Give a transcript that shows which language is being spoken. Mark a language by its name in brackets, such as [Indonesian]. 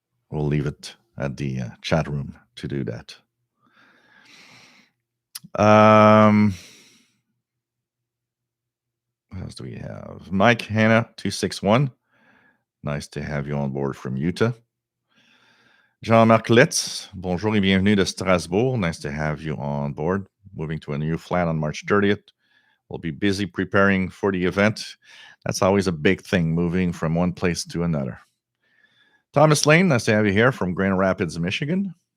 [English] We'll leave it at the chat room to do that. What else do we have? Mike Hanna 261. Nice to have you on board from Utah. [French] Jean-Marc Litz, bonjour et bienvenue de Strasbourg. [English] Nice to have you on board. Moving to a new flat on March 30th. We'll be busy preparing for the event. That's always a big thing, moving from one place to another. Thomas Lane, nice to have you here from Grand Rapids, Michigan.